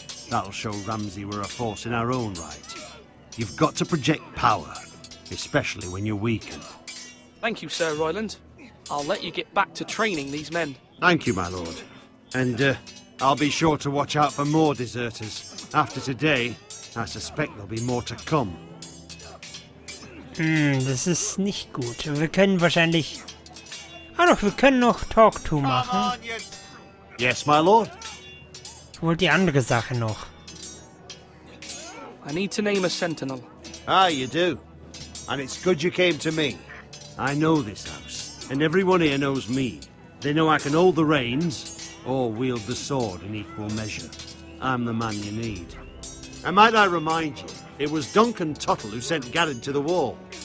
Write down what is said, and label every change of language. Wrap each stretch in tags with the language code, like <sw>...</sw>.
<en>That'll show Ramsay we're a force in our own right. You've got to project power, especially when you're weakened. Thank you, Sir Royland. I'll let you get back to training these men. Thank you, my lord. And I'll be sure to watch out for more deserters. After today, I suspect there'll be more to come.</en> <de>Das ist nicht gut. Wir können wahrscheinlich... Ah doch, wir können noch</de> <en>Talk to</en> <de>machen.</de> <en>Yes, my lord.</en> <de>Ich wollte die andere Sache noch.</de> <en>I need to name a Sentinel. Ah, you do. And it's good you came to me. I know this house, and everyone here knows me. They know I can hold the reins, or wield the sword in equal measure. I'm the man you need. And might I remind you, it was Duncan Tuttle who sent Garrett to the wall.</en>